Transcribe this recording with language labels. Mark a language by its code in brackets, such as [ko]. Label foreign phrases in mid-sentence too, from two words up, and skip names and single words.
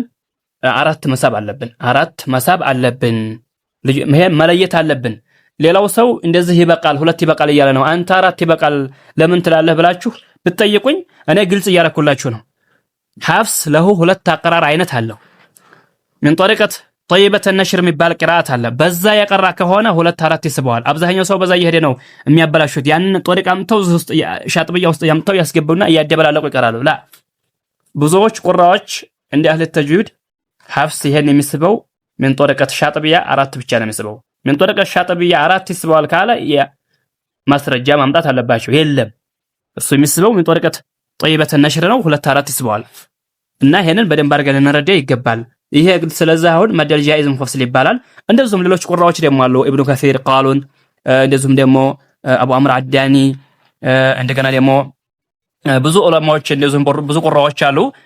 [am] አራት መሳብ አለብን። አራት መሳብ አለብን። ይሄ መለየት አለብን። ሌላው ሰው እንደዚህ ይበቃል፣ ሁለት ይበቃል እያለ ነው። አንተ አራት ይበቃል ለምን ትላለህ ብላችሁ ብትጠይቁኝ እኔ ግልጽ እያረኩላችሁ ነው። ሐፍስ ለሁ ሁለት አቀራር አይነት አለው። [ar] من طريقة [am] طيبة النشر የሚባል ቅራአት አለ። በዛ የቀራ ከሆነ ሁለት አራት ይስበዋል። አብዛኛው ሰው በዛ እየሄደ ነው የሚያበላሹት። ያንን ጦሪቃ አምጥተው ውስጥ ሻጥብያ ውስጥ ያምጥተው ያስገቡና እያደበላለቁ ይቀራሉ። ላ ብዙዎች ቁራዎች እንደ አህለ ተጅዊድ ሐፍስ ይሄን የሚስበው [ar] من طريقة الشاطبية [am] አራት ብቻ ነው የሚስበው። [ar] من طريقة الشاطبية [am] አራት ይስበዋል ካለ ማስረጃ ማምጣት አለባቸው። የለም እሱ የሚስበው [ar] من طريقة [am] طيبة النشر ነው። ሁለት አራት ይስበዋል። እና ይሄንን በደንብ አድርገን እንረዳ ይገባል። ይሄ ስለዚህ አሁን [ar] مد جائز منفصل [am] ይባላል። እንደዚሁም ሌሎች ቁራዎች ደግሞ አሉ። ኢብኑ ከሲር ቃሉን እንደዚሁም ደግሞ አቡ አምር አዳኒ እንደገና ደግሞ ብዙ ዑለማዎች እንደዚሁም ብዙ ቁራዎች አሉ።